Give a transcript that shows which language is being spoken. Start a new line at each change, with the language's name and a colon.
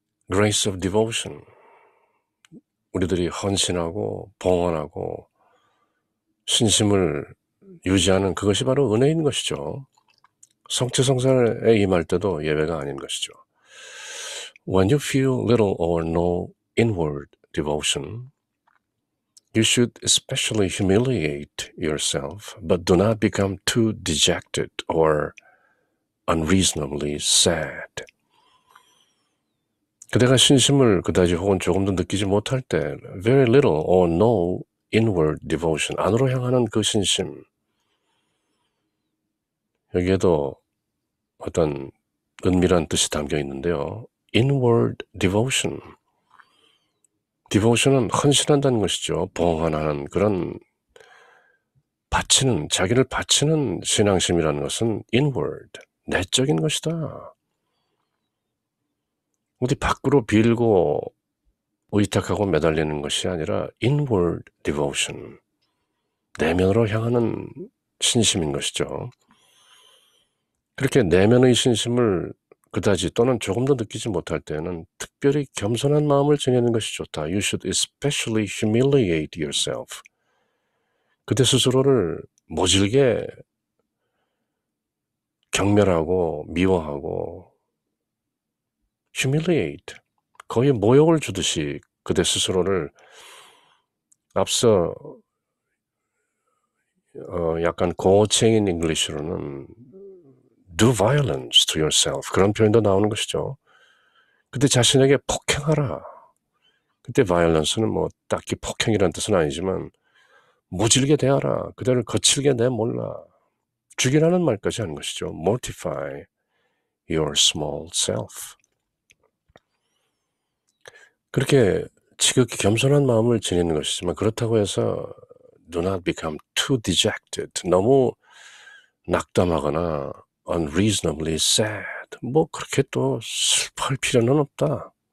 English: Grace of devotion.
Korean: 우리들이 헌신하고 봉헌하고 신심을 유지하는 그것이 바로 은혜인 것이죠. 성체 성사에 임할 때도 예외가 아닌 것이죠.
English: When you feel little or no inward devotion, you should especially humiliate yourself, but do not become too dejected or unreasonably sad.
Korean: 그대가 신심을 그다지 혹은 조금도 느끼지 못할 때
English: very little or no inward devotion,
Korean: 안으로 향하는 그 신심, 여기에도 어떤 은밀한 뜻이 담겨 있는데요.
English: inward devotion.
Korean: devotion은 헌신한다는 것이죠. 봉헌하는 그런 바치는, 자기를 바치는 신앙심이라는 것은 inward, 내적인 것이다. 어디 밖으로 빌고 의탁하고 매달리는 것이 아니라
English: inward devotion,
Korean: 내면으로 향하는 신심인 것이죠. 그렇게 내면의 신심을 그다지 또는 조금도 느끼지 못할 때는 특별히 겸손한 마음을 지니는 것이 좋다.
English: You should especially humiliate yourself.
Korean: 그대 스스로를 모질게 경멸하고 미워하고 humiliate, 거의 모욕을 주듯이 그대 스스로를 앞서 약간 고어체인 잉글리시로는
English: do violence to yourself,
Korean: 그런 표현도 나오는 것이죠. 그때 자신에게 폭행하라. 그때 violence는 뭐 딱히 폭행이라는 뜻은 아니지만 모질게 대하라. 그대를 거칠게 내몰라. 죽이라는 말까지 하는 것이죠.
English: mortify your small self.
Korean: 그렇게 지극히 겸손한 마음을 지니는 것이지만 그렇다고 해서
English: do not become too dejected,
Korean: 너무 낙담하거나
English: unreasonably sad,
Korean: 뭐 그렇게 또 슬퍼할 필요는 없다.